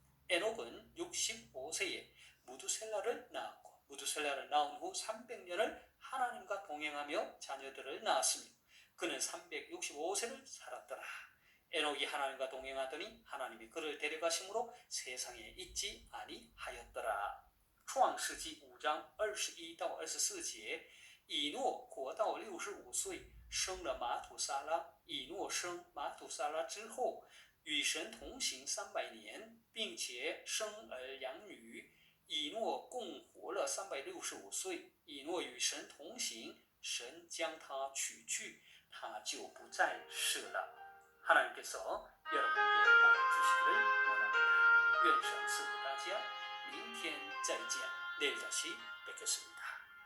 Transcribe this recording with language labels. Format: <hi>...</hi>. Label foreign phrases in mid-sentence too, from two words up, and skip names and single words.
<ko>에녹은 65세에 무두셀라를 낳았고 무두셀라를 낳은 후 300년을 하나님과 동행하며 자녀들을 낳았으며 그는 365세를 살았더라. 에녹이 하나님과 동행하더니 하나님이 그를 데려가심으로 세상에 있지 아니하였더라.</ko> <zh>创世纪5章21到24节，以诺活到65岁，生了马土撒拉。以诺生马土撒拉之后，与神同行300年，并且生儿养女。以诺共活了365岁。以诺与神同行，神将他取去，他就不再世了。</zh> <ko>하나님께서 여러분에게 복 주시기를 원합니다.</ko> <zh>愿神赐福大家，明天再见，</zh> <ko>내일 다시 뵙겠습니다.</ko>